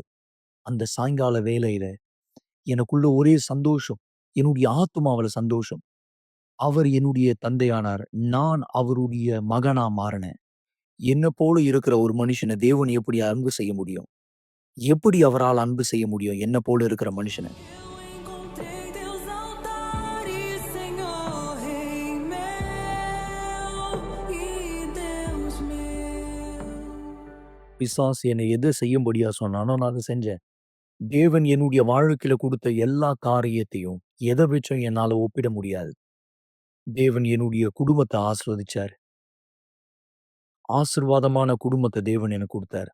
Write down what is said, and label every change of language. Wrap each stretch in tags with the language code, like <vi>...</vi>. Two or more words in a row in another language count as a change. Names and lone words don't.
<ta>அந்த சாயங்கால வேளையில எனக்குள்ள ஒரே சந்தோஷம். என்னுடைய ஆத்துமாவுல சந்தோஷம். அவர் என்னுடைய தந்தையானார். நான் அவருடைய மகனா மாறினேன். என்ன போல இருக்கிற ஒரு மனுஷனை தேவன் எப்படி அன்பு செய்ய முடியும்? எப்படி அவரால் அன்பு செய்ய முடியும்? என்ன போல இருக்கிற மனுஷன?</ta> <pt>Encontrei teus altares, Senhor, Rei meu e Deus meu.</pt> <ta>பிசாசு என்னை எதை செய்யும்படியா சொன்னானோ நான் அதை செஞ்சேன். தேவன் என்னுடைய வாழ்க்கையில கொடுத்த எல்லா காரியத்தையும் எதை வச்சும் என்னால ஒப்பிட முடியாது. தேவன் என்னுடைய குடும்பத்தை ஆசீர்வதிச்சார். ஆசீர்வாதமான குடும்பத்தை தேவன் எனக்கு கொடுத்தார்.</ta>